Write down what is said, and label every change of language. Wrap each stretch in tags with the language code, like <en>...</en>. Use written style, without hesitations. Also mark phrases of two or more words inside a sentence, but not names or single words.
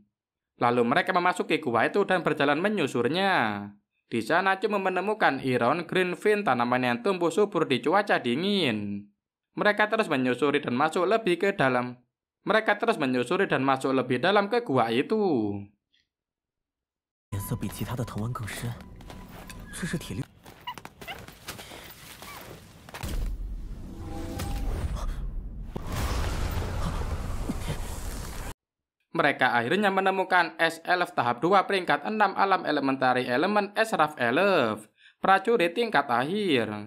<id>Lalu mereka memasuki gua itu dan berjalan menyusurnya. Di sana Cumu menemukan Iron Greenfin, tanaman yang tumbuh subur di cuaca dingin. Mereka terus menyusuri dan masuk lebih dalam ke gua itu.</id> <zh>颜色比其他的藤丸更深，这是铁绿。</zh> <id>Mereka akhirnya menemukan es elf tahap 2 peringkat 6 alam elementari elemen es Rough Elf, prajurit tingkat akhir.</id>